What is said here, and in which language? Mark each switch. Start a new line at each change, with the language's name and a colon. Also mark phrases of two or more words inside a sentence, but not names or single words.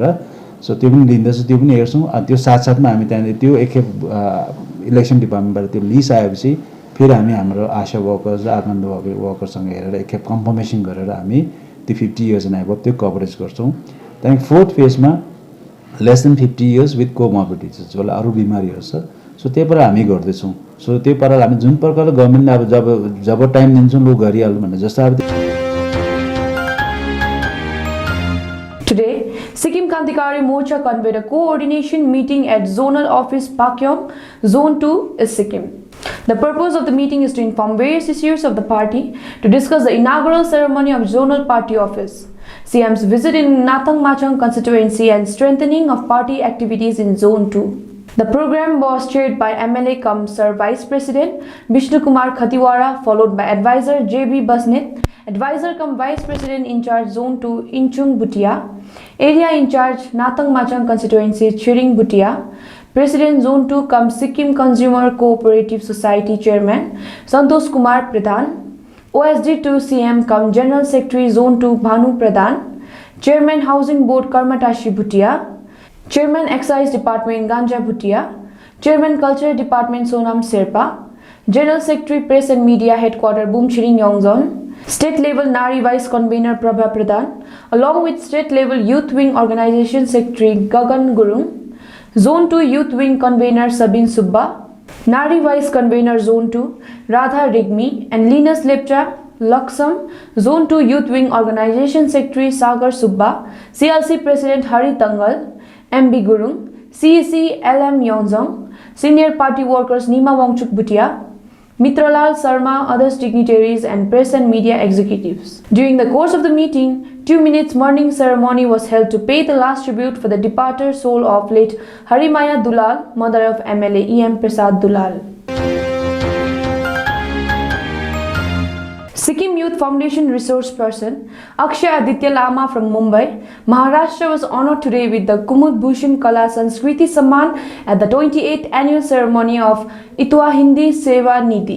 Nepali: सो त्यो पनि लिँदैछ, त्यो पनि हेर्छौँ। त्यो साथसाथमा हामी त्यहाँनिर त्यो एकखेप
English: election departmentबाट
Nepali: त्यो लिस्ट आएपछि फेरि हामी हाम्रो आशा वर्कर्स र आनन्द वर्करसँग हेरेर एकखेप कन्फर्मेसन गरेर हामी त्यो
English: 50 years and above
Nepali: त्यो कभरेज गर्छौँ। त्यहाँदेखि
English: fourth phaseमा less than 50 years with comorbidities,
Nepali: जसलाई अरू बिमारीहरू छ। सो त्यही पर हामी गर्दैछौँ। सो त्यही पाराले हामी जुन प्रकारले गभर्मेन्टले अब जब टाइम दिन्छौँ लु गरिहाल्नु भनेर जस्तो अब
English: Today, Sikkim Krantikari Morcha convened a coordination meeting at Zonal Office Pakyong, Zone 2 is Sikkim. The purpose of the meeting is to inform various issues of the party, to discuss the inaugural ceremony of Zonal Party Office, CM's visit in Nathang Machang constituency and strengthening of party activities in Zone 2. The program was chaired by MLA cum Sir Vice President Vishnu Kumar Khatiwara, followed by Advisor JB Basnet, Advisor cum Vice President in charge Zone 2 Inchung Bhutia, Area in charge Nathang Machang constituency Chiring Bhutia, President Zone 2 cum Sikkim Consumer Cooperative Society Chairman Santosh Kumar Pradhan, OSD 2 CM cum General Secretary Zone 2 Bhanu Pradhan, Chairman Housing Board Karmatashi Bhutia, Chairman Excise Department Ganja Bhutia, Chairman Culture Department Sonam Sherpa, General Secretary Press and Media Headquarter Bumchiring Yongzon, State Level Nari Vice Convener Prabha Pradhan, along with State Level Youth Wing Organization Secretary Gagan Gurung, Zone 2 Youth Wing Convener Sabin Subba, Nari Vice Convener Zone 2 Radha Rigmi and Linus Lepcha Laksam, Zone 2 Youth Wing Organization Secretary Sagar Subba, CLC President Hari Tangal, MB Gurung, CEC LM Yongzong, Senior Party Workers Nima Wangchuk Bhutia, Mitralal Sarma, others dignitaries and press and media executives. During the course of the meeting, 2 minutes morning ceremony was held to pay the last tribute for the departed soul of late Harimaya Dulal, mother of MLA EM Prasad Dulal. Sikkim Youth Foundation resource person Akshay Aditya Lama from Mumbai, Maharashtra was honored today with the Kumud Bhushan Kala Sanskriti Samman at the 28th annual ceremony of Itwa Hindi Seva Nidhi.